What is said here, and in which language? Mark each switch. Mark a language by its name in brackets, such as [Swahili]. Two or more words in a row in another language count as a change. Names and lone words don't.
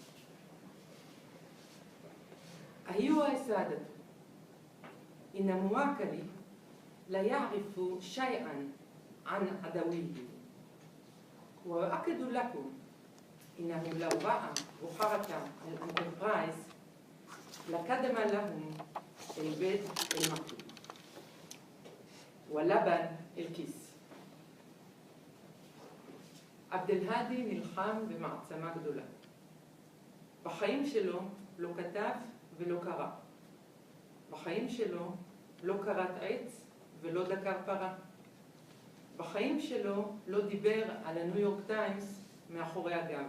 [Arabic] أيها السادة، إن مواكلي لا يعرف شيئا عن عدويه، وأؤكد لكم إنه لو رأى بحركة الأنتربرايز لقدم لهم البيض المقلي ولبن الكيس. [Hebrew] עבדאלהאדי נלחם במעצמה גדולה. בחיים שלו לא כתב ולא קרא. בחיים שלו לא כרת עץ ולא דקר פרה. בחיים שלו לא דיבר על הניו יורק טיימס מאחורי הגב.